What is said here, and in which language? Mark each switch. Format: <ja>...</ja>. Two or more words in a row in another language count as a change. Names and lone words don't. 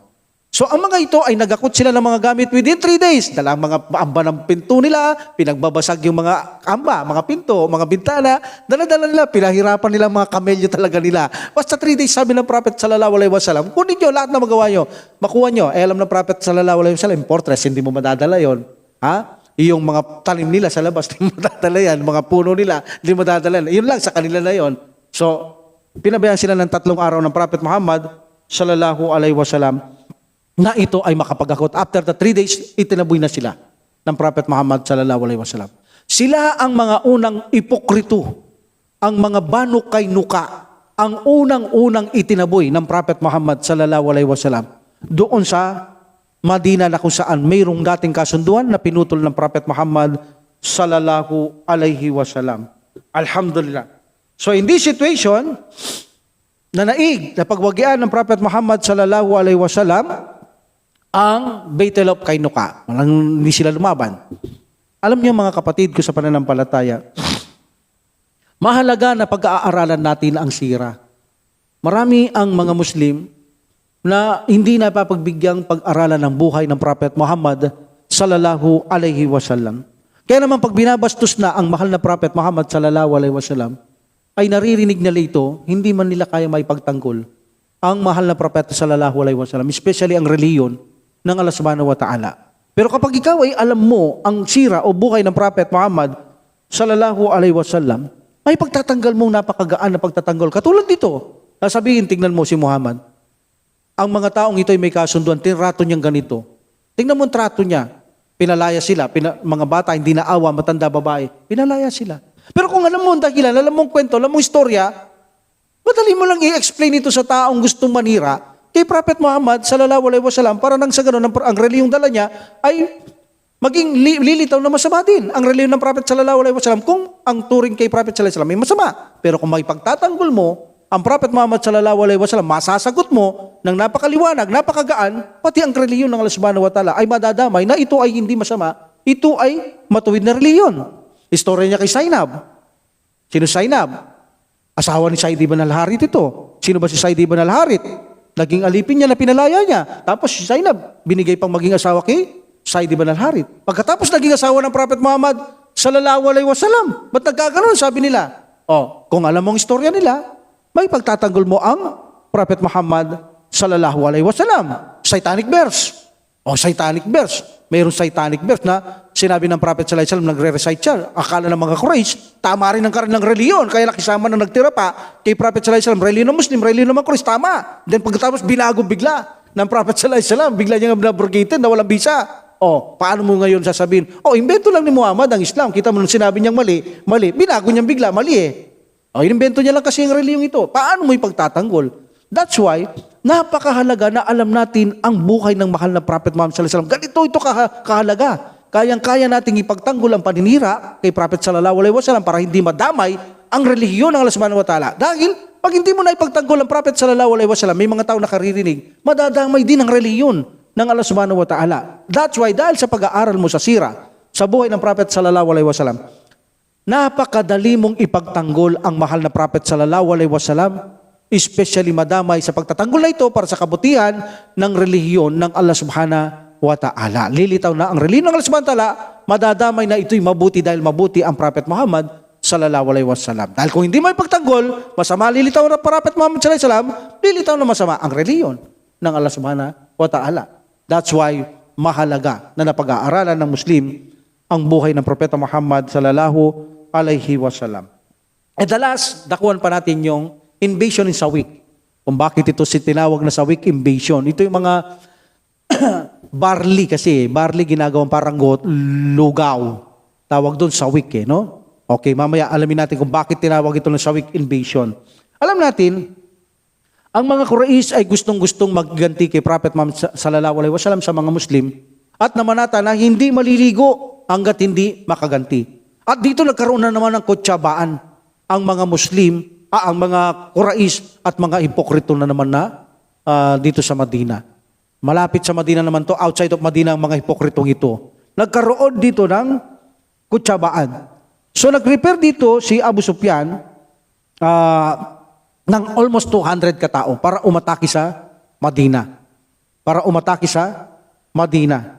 <tl>So ang mga ito ay nagakot sila ng mga gamit within 3 days. Dala ang mga amba ng pinto nila, pinagbabasag yung mga amba, mga pinto, mga bintana, dala-dala nila, pinahirapan nila mga kamelyo talaga nila. Basta 3 days, sabi ng Prophet</tl> <ar>صلى الله عليه وسلم,</ar> <tl>kunin nyo lahat na magawa nyo, makuha nyo. Alam ng Prophet</tl> <ar>صلى الله عليه وسلم,</ar> <tl>fortress, hindi mo madadala yon. Yung mga tanim nila sa labas, hindi mo madadala yan. Mga puno nila, hindi mo madadala yan. Yun lang sa kanila na yon. So, pinabayaan sila ng 3 araw ng Prophet Muhammad</tl> <ar>صلى الله عليه وسلم</ar> <tl>na ito ay makapag-akot.</tl> <en>After the 3 days,</en> <tl>itinaboy na sila ng Prophet Muhammad</tl> <ar>صلى الله عليه وسلم.</ar> <tl>Sila ang mga unang ipokrito, ang mga Banu Qaynuqa, ang unang-unang itinaboy ng Prophet Muhammad</tl> <ar>صلى الله عليه وسلم</ar> <tl>doon sa Madina na kung saan mayroong dating kasunduan na pinutol ng Prophet Muhammad</tl> <ar>صلى الله عليه وسلم.</ar> <tl>Alhamdulillah.</tl> <en>So in this situation,</en> <tl>nanaig na pagwagian ng Prophet Muhammad</tl> <ar>صلى الله عليه وسلم</ar> <tl>ang Baitul of Qaynuqa. Hindi sila lumaban. Alam niyo mga kapatid ko sa pananampalataya, mahalaga na pag-aaralan natin ang sira. Marami ang mga Muslim na hindi napapagbigyan pag-aralan ng buhay ng Prophet Muhammad</tl> <ar>صلى الله عليه وسلم.</ar> <tl>Kaya naman pag binabastos na ang mahal na Prophet Muhammad</tl> <ar>صلى الله عليه وسلم,</ar> <tl>ay naririnig nila ito, hindi man nila kaya may pagtanggol ang mahal na Prophet</tl> <ar>صلى الله عليه وسلم,</ar> <tl>especially ang reliyon ng Allah</tl> <ar>سبحانه وتعالى.</ar> <tl>Pero kapag ikaw ay alam mo ang sira o buhay ng Prophet Muhammad</tl> <ar>صلى الله عليه وسلم,</ar> <tl>ay pagtatanggal mo napakagaan na pagtatanggol. Katulad dito, sasabihin, tingnan mo si Muhammad. Ang mga taong ito ay may kasunduan, tinrato niyang ganito. Tingnan mo ang trato niya. Pinalaya sila, mga bata, hindi naawa, matanda, babae, pinalaya sila. Pero kung alam mo ang dahilan, alam mo ang kwento, alam mo ang istorya, madali mo lang i-explain ito sa taong gustong manira kay Prophet Muhammad</tl> <ar>صلى الله عليه وسلم</ar> <tl>para nang sa ganun ang reliyong dala niya ay maging lilitaw na masama din ang reliyon ng Prophet</tl> <ar>صلى الله عليه وسلم</ar> <tl>kung ang turing kay Prophet</tl> <ar>صلى الله عليه وسلم</ar> <tl>ay masama. Pero kung maipagtatanggol mo ang Prophet Muhammad</tl> <ar>صلى الله عليه وسلم,</ar> <tl>masasagot mo ng napakaliwanag, napakagaan, pati ang reliyon ng Allah</tl> <ar>سبحانه وتعالى</ar> <tl>ay madadamay na ito ay hindi masama, ito ay matuwid na reliyon. Istorya niya kay Zainab. Sino Zainab? Asawa ni Said ibn al-Harith ito. Sino ba si Said ibn al-Harith? Naging alipin niya na pinalaya niya. Tapos si Zainab, binigay pang maging asawa kay Said ibn al-Harith. Pagkatapos naging asawa ng Prophet Muhammad</tl> <ar>صلى الله عليه وسلم,</ar> <tl>ba't nagkaganon? Sabi nila, kung alam mong istorya nila, may pagtatanggol mo ang Prophet Muhammad</tl> <ar>صلى الله عليه وسلم.</ar> <en>Satanic verse. Satanic verse. Mayroong satanic verse</en> <tl>na sinabi ng</tl> <en>Prophet</en> <ar>صلى الله عليه وسلم,</ar> <tl>nagre-recite siya. Akala ng mga Quraysh, tama rin ang kanilang reliyon. Kaya nakisama na nagtira pa kay Prophet</tl> <ar>صلى الله عليه وسلم,</ar> <tl>reliyon ng Muslim, reliyon ng mga Quraysh, tama. Then pagkatapos binago bigla ng Prophet</tl> <ar>صلى الله عليه وسلم,</ar> <tl>bigla niya binabrogated na walang bisa. Paano mo ngayon sasabihin? Invento lang ni Muhammad ang Islam. Kita mo nung sinabi niyang mali, binago niyang bigla, mali eh. Inimbento niya lang kasi ang reliyong ito. Paano mo ipagtatanggol?</tl> <en>That's why,</en> <tl>napakahalaga na alam natin ang buhay ng mahal na Prophet Muhammad</tl> <ar>صلى الله عليه وسلم.</ar> <tl>Ganito ito kahalaga. Kayang-kaya nating ipagtanggol ang paninira kay Prophet</tl> <ar>صلى الله عليه وسلم</ar> <tl>para hindi madamay ang relihiyon ng Allah</tl> <ar>سبحانه وتعالى.</ar> <tl>Dahil, pag hindi mo na ipagtanggol ang Prophet</tl> <ar>صلى الله عليه وسلم,</ar> <tl>may mga tao nakaririnig, madadamay din ang relihiyon ng Allah</tl> <ar>سبحانه وتعالى.</ar> <en>That's why,</en> <tl>dahil sa pag-aaral mo sa sira, sa buhay ng Prophet</tl> <ar>صلى الله عليه وسلم,</ar> <tl>napakadali mong ipagtanggol ang mahal na Prophet</tl> <ar>صلى الله عليه وسلم,</ar> <tl>especially madamay sa pagtatanggol na ito para sa kabutihan ng relihiyon ng Allah</tl> <ar>سبحانه وتعالى.</ar> <tl>Lilitaw na ang relihiyon ng Allah</tl> <ar>سبحانه وتعالى,</ar> <tl>madadamay na ito'y mabuti dahil mabuti ang Prophet Muhammad</tl> <ar>صلى الله عليه وسلم.</ar> <tl>Dahil kung hindi mo ipagtanggol, masama lilitaw na Prophet Muhammad</tl> <ar>صلى الله عليه وسلم,</ar> <tl>lilitaw na masama ang relihiyon ng Allah</tl> <ar>سبحانه وتعالى.</ar> <en>That's why</en> <tl>mahalaga na napag-aaralan ng Muslim ang buhay ng Propeta Muhammad</tl> <ar>صلى الله عليه وسلم.</ar> <en>At the last,</en> <tl>dakuan pa natin yung</tl> <en>invasion in Sawik.</en> <tl>Kung bakit ito tinawag na Sawik invasion. Ito yung mga barley kasi. Barley ginagawang parang lugaw. Tawag doon Sawik no? Okay, mamaya alamin natin kung bakit tinawag ito ng Sawik invasion. Alam natin, ang mga Quraysh ay gustong-gustong magganti kay Prophet Muhammad sallallahu alaihi wasallam sa mga Muslim at namanata na hindi maliligo hanggat hindi makaganti. At dito nagkaroon na naman ng kutsabaan ang mga Muslim, ang mga Quraysh at mga hipokrito na naman na dito sa Madina. Malapit sa Madina naman to,</tl> <en>outside of Madina</en> <tl>ang mga hipokritong ito. Nagkaroon dito ng kutsabaan. So nag-prepare dito si Abu Sufyan ng almost 200 katao para umatake sa Madina. Para umatake sa Madina.</tl>